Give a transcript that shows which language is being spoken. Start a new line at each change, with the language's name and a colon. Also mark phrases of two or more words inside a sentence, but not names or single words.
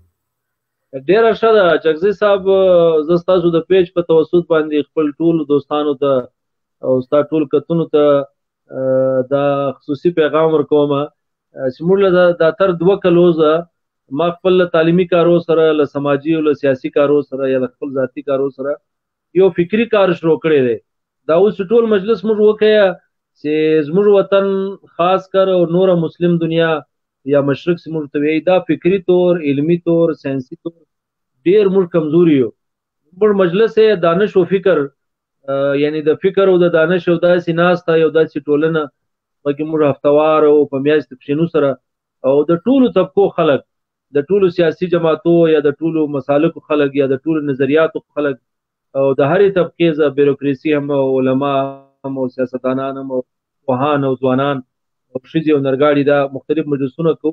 Pashto: ډیره ښه ده چکزي صاحب زه ستاسو د پیج په توسط باندې خپل ټول دوستانو ته او ستا ټول کتونو ته دا خصوصي پیغام ورکوم چې موږ له دا تر 2 کلوزه ما خپل تعلیمي کارو سره له سماجي او له سیاسي کارو سره یا خپل ذاتی کارو سره یو فکری کار شروع کړی دی. دا اوس ټول مجلس موږ وکړو چې زموږ وطن خاص کر او نور مسلم دنیا یا مشرق سے موږ ته وایي دا فکری طور علمی طور ساينسي طور ډیر موږ کمزوري یو. موږ مجلس دانش او فکر یعنی د فکر او د دانش او داسې ناسته یو داسې ټولنه پکې موږ هفتوار او په میاشت پښینو سره او د ټولو طبقو خلک د ټولو سیاسي جماعتو یا د ټولو مسالکو خلک یا د ټولو نظریاتو خلک او د هرې طبقې ز بیروکراسي هم علما هم او سیاستدانان هم وهان او ځوانان او ښځې او نرګاړي دا مختلف مجلسونه کوو.